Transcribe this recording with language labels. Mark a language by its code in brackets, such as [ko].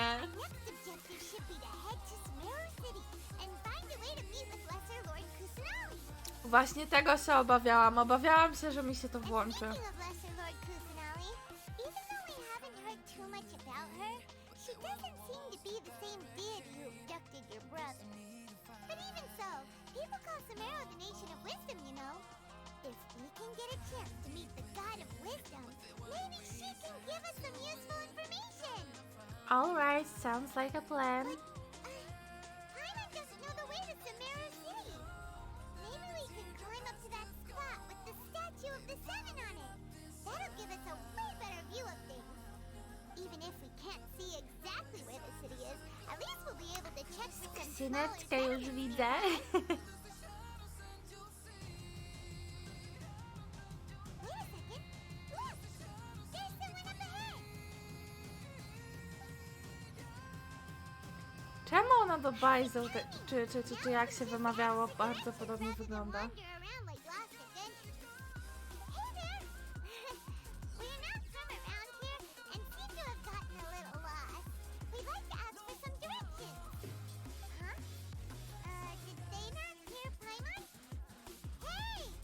[en] Next objective should be to head to Sumeru City and find a way to meet with Lesser Lord Kusanali. [pl] Właśnie tego się obawiałam. Obawiałam się, że mi się to włączy. [en] Speaking of Lesser Lord Kusanali, even though we haven't heard too much about her, she doesn't seem to be the same deity who abducted your brother. But even so, people call Sumeru the nation of wisdom, you know. If we can get a chance to meet the god of wisdom, maybe she can give us some useful information. Alright, sounds like a plan. Paimon doesn't know the way to Sumeru City. Maybe we can climb up to that spot with the statue of the Seven on it. That'll give us a way better view of things. Even if we can't see exactly where the city is, at least we'll be able to check for some small [pl] Syneczkę już widzę. [en] Wait a second. Look! There's someone up ahead. [pl] Czemu ona do Bajzu, czy jak się wymawiało, bardzo podobnie wygląda? [en] Wander around like lost adventures. Hey there! We're not from around here and seem to have gotten a little lost. We'd like to ask for some directions. Huh? Did they not hear Paimon? Hey!